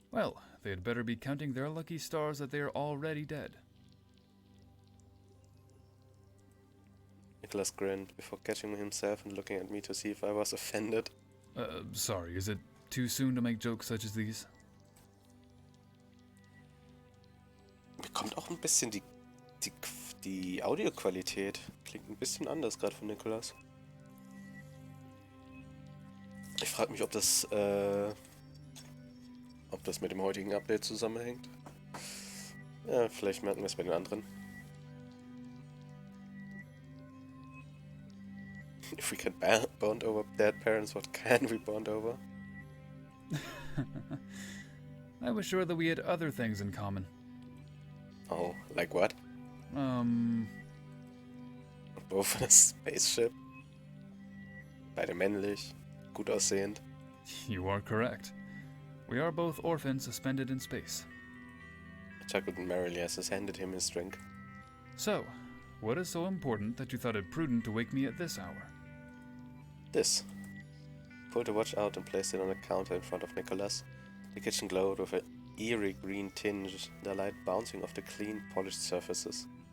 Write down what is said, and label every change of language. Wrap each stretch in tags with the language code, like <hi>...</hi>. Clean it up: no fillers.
<en>Well, they had better be counting their lucky stars that they are already dead. Nicholas grinned before catching himself and looking at me to see if I was offended. Sorry, is it too soon to make jokes such as these?</en> <de>Mir kommt auch ein bisschen die Audioqualität. Klingt ein bisschen anders gerade von Nicholas. Ich frage mich, ob das mit dem heutigen Update zusammenhängt. Ja, vielleicht merken wir es bei den anderen.</de> <en>If we can bond over dead parents, what can we bond over? I was sure that we had other things in common. Oh, like what? We're both in a spaceship.</en> <de>Beide männlich, gut aussehend.</de> <en>You are correct. We are both orphans suspended in space. I chuckled merrily as I handed him his drink. So, what is so important that you thought it prudent to wake me at this hour? This. Pulled the watch out and placed it on the counter in front of Nicholas. The kitchen glowed with an eerie green tinge, the light bouncing off the clean, polished surfaces.</en>